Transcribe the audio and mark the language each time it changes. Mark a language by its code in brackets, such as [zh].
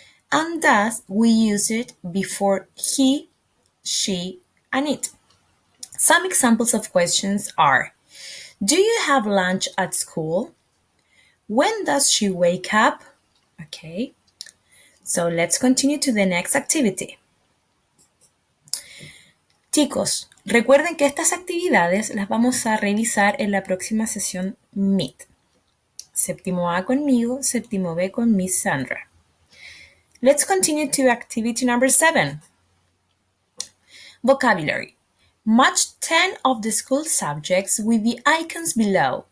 [en] And does, we use it before he, she, and it. Some examples of questions are: do you have lunch at school? When does she wake up? Okay, so let's continue to the next activity. [es] Chicos, recuerden que estas actividades las vamos a revisar en la próxima sesión Meet. Séptimo A conmigo, séptimo B con Miss Sandra. [en] Let's continue to activity number 7. Vocabulary. Match 10 of the school subjects with the icons below.